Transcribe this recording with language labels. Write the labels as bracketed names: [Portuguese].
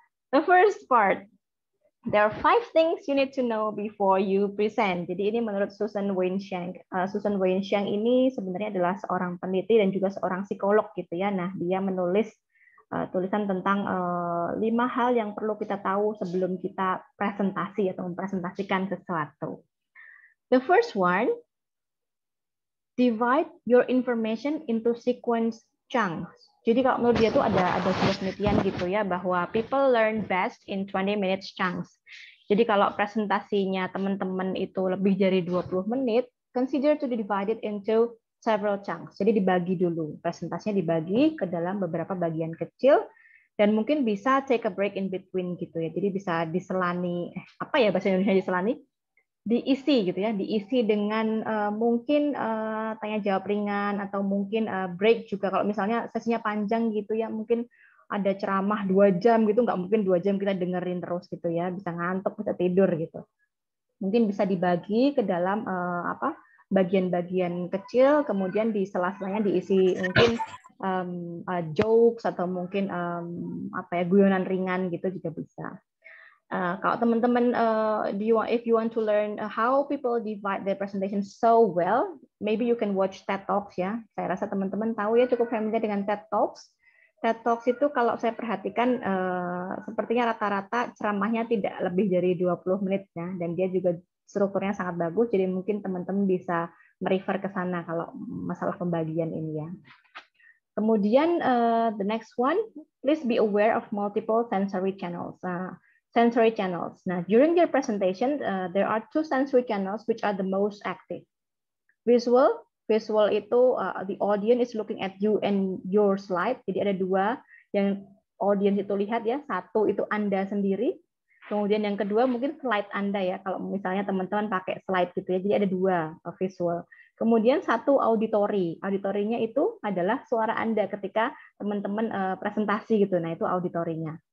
[English] The first part, there are 5 things you need to know before you present. [Indonesian] Jadi ini menurut Susan Weinsheng. Susan Weinsheng ini sebenarnya adalah seorang peneliti dan juga seorang psikolog gitu ya. Nah, dia menulis tulisan tentang 5 hal yang perlu kita tahu sebelum kita presentasi atau mempresentasikan sesuatu. [English] The first one, divide your information into sequence chunks. [Indonesian] Jadi kalau menurut dia tuh ada sebuah penelitian gitu ya, bahwa [English] people learn best in 20 minutes chunks. [Indonesian] Jadi kalau presentasinya teman-teman itu lebih dari 20 menit, [English] consider to be divided into several chunks. [Indonesian] Jadi dibagi dulu, presentasinya dibagi ke dalam beberapa bagian kecil, dan mungkin bisa [English] take a break in between [Indonesian] gitu ya. Jadi bisa diselani, apa ya bahasa Indonesia diselani? Diisi gitu ya, diisi dengan mungkin tanya jawab ringan atau mungkin break juga. Kalau misalnya sesinya panjang gitu ya, mungkin ada ceramah 2 jam gitu, nggak mungkin 2 jam kita dengerin terus gitu ya, bisa ngantuk, bisa tidur gitu. Mungkin bisa dibagi ke dalam bagian-bagian kecil, kemudian di sela-selanya diisi mungkin jokes atau mungkin guyonan ringan gitu juga bisa. Kalau teman-teman, [English] if you want to learn how people divide their presentation so well, maybe you can watch TED Talks ya. Saya rasa teman-teman tahu ya, cukup familiar dengan TED Talks. TED Talks itu kalau saya perhatikan sepertinya rata-rata ceramahnya tidak lebih dari 20 menit ya, dan dia juga strukturnya sangat bagus, jadi mungkin teman-teman bisa merefer ke sana kalau masalah pembagian ini ya. [Indonesian] Kemudian [English] the next one, please be aware of multiple sensory channels. Sensory channels. Nah, during your presentation, there are 2 sensory channels which are the most active. Visual itu the audience is looking at you and your slide. [Indonesian] Jadi ada 2 yang audience itu lihat ya. 1 itu Anda sendiri. Kemudian yang kedua mungkin slide Anda ya. Kalau misalnya teman-teman pakai slide gitu ya. Jadi ada 2 visual. Kemudian 1 auditory. Auditorinya itu adalah suara Anda ketika teman-teman presentasi gitu. Nah, itu auditorinya.